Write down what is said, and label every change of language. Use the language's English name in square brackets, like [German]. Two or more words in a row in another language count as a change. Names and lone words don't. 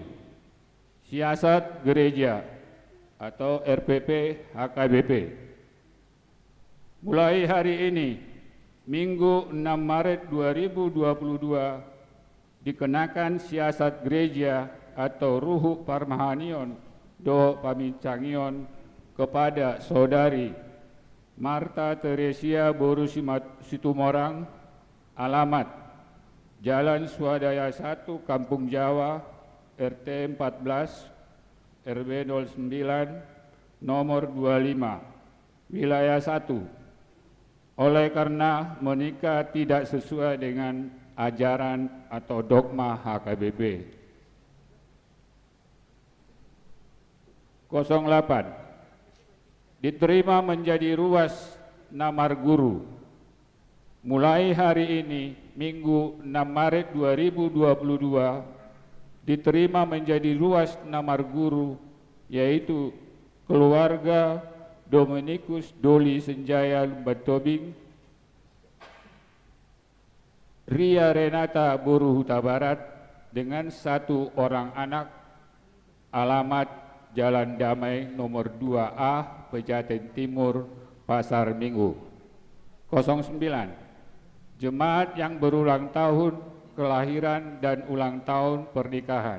[Indonesian] Siasat gereja atau RPP HKBP. Mulai hari ini, Minggu 6 Maret 2022, dikenakan siasat gereja atau [Batak Toba] Ruhu Parmahanion Do Pamicangion [Indonesian] kepada Saudari Marta Teresia Boru Situmorang, alamat Jalan Swadaya 1, Kampung Jawa, RT 14, RW 09, nomor 25, wilayah 1. Oleh karena menikah tidak sesuai dengan ajaran atau dogma HKBP. 08. Diterima menjadi ruas Namar Guru. Mulai hari ini, Minggu 6 Maret 2022, diterima menjadi ruas Namar Guru, yaitu keluarga Dominikus Doli Senjaya Batobing, Ria Renata Boru Huta Barat dengan 1 orang anak, alamat Jalan Damai nomor 2A, Pejaten Timur, Pasar Minggu. 09. Jemaat yang berulang tahun kelahiran dan ulang tahun pernikahan.